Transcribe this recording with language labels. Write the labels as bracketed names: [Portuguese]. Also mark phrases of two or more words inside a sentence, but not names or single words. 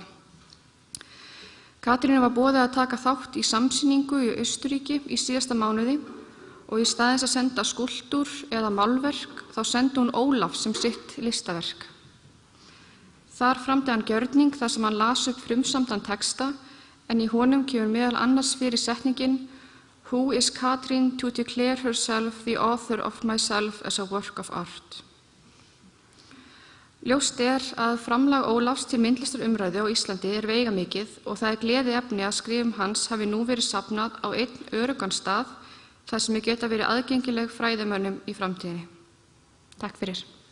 [Icelandic] Katrínu var boðið að taka þátt í samsýningu í Austurríki í síðasta mánuði og í staðins að senda skúlptúr eða málverk þá sendi hún Ólaf sem sitt listaverk. Þar framdi hann gjörning þar sem hann las upp frumsamdan texta en í honum kemur meðal annars fyrir setningin [English] Who is Katrín to declare herself the author of myself as a work of art? [Icelandic] Ljóst að framlag Ólafs til myndlistarumræðu á Íslandi veigamikið og það gleðiefni að skrifum hans hafi nú verið safnað á einn öruggan stað þar sem geta verið aðgengileg fræðimönnum í framtíðinni. Takk fyrir.